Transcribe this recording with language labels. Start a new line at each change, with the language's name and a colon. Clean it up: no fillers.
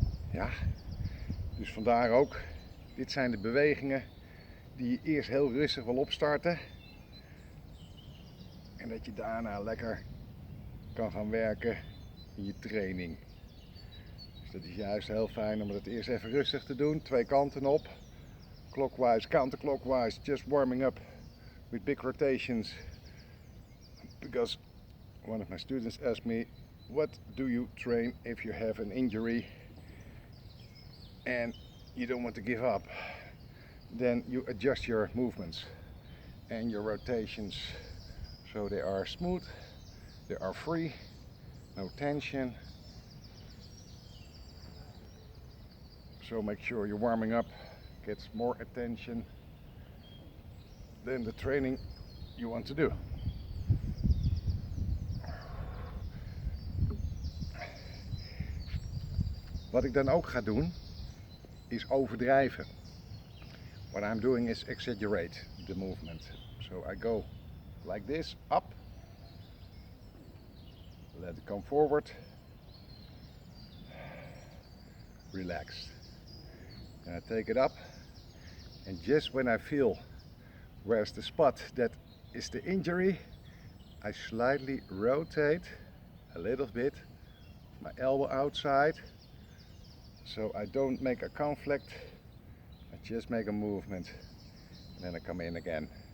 Dutch: Ja, dus vandaar ook, dit zijn de bewegingen die je eerst heel rustig wil opstarten. En dat je daarna lekker kan gaan werken in je training. Dus dat is juist heel fijn om het eerst even rustig te doen. Twee kanten op.
English: Clockwise, counterclockwise, just warming up with big rotations. Because one of my students asked me, what do you train if you have an injury and you don't want to give up? Then you adjust your movements and your rotations so they are smooth, they are free, no tension. So make sure your warming up gets more attention than the training you want to do.
Dutch: Wat ik dan ook ga doen is overdrijven.
English: What I'm doing is exaggerate the movement. So I go like this, up, let it come forward, relaxed. And I take it up, and just when I feel where's the spot that is the injury, I slightly rotate a little bit, my elbow outside, so I don't make a conflict, I just make a movement, and then I come in again.